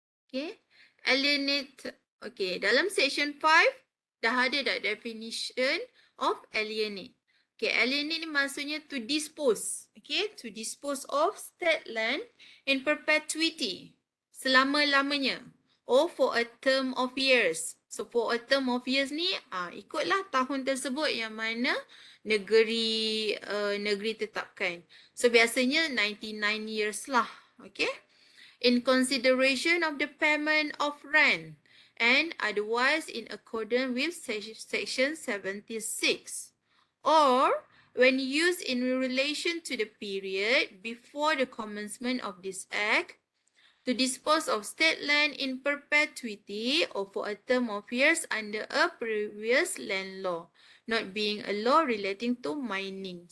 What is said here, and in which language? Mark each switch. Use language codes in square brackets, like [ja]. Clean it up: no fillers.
[ms] Okay, alienate. Okay, dalam section 5 dah ada dah [en] definition of alienate. [ms] Okay, alienate ni maksudnya [en] to dispose. Okay, to dispose of state land in perpetuity. [ms] Selama-lamanya. [en] Or for a term of years. So for a term of years [ms] ni, ikutlah tahun tersebut yang mana negeri negeri tetapkan. So biasanya 99 years lah. Okay. [en] In consideration of the payment of rent and otherwise in accordance with section 76, or when used in relation to the period before the commencement of this act to dispose of state land in perpetuity or for a term of years under a previous land law, not being a law relating to mining.